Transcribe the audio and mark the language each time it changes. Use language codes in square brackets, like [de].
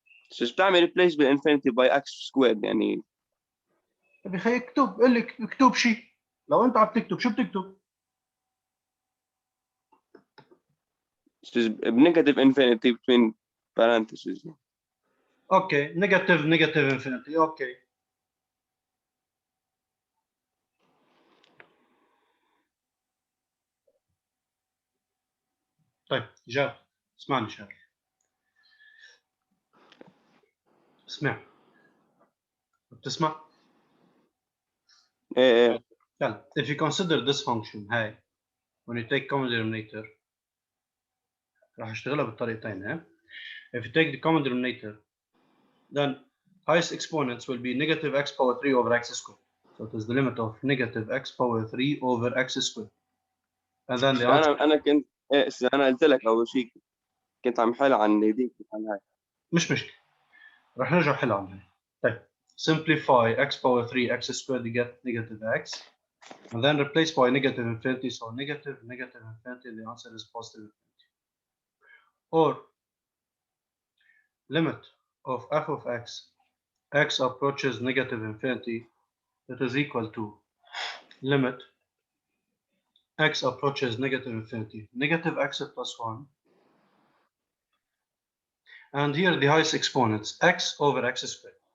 [ar] بس بتعمل [en] replace بالinfinity by x squared [ar] يعني. طب يا اخي اكتب، قل لك اكتب شيء. لو انت عم تكتب شو بتكتب؟ [en] بنيجاتيف infinity between parentheses. Okay negative infinity. [ar] اوكي طيب جاد اسمعني شغله. اسمع. بتسمع؟ ايه يلا [en] if you consider this function [ar] هاي [en] when you take common denominator [ar] راح اشتغلها بالطريقتين. [en] ها if you take the common denominator then highest exponents will be negative x power 3 over x squared. So it is the limit of negative x power 3 over x squared. And then the answer [ar] انا كنت انا قلت لك اول شيء كنت عم حل عن هذيك عن هاي. مش مشكلة. راح نرجع حل عنها. [en] طيب simplify x power 3 x squared you get negative x and then replace by negative infinity, so negative infinity, the answer is positive infinity. Or limit of f of x approaches negative infinity, that is equal to limit x approaches negative infinity, negative x plus 1, and here the highest exponents, x over x squared.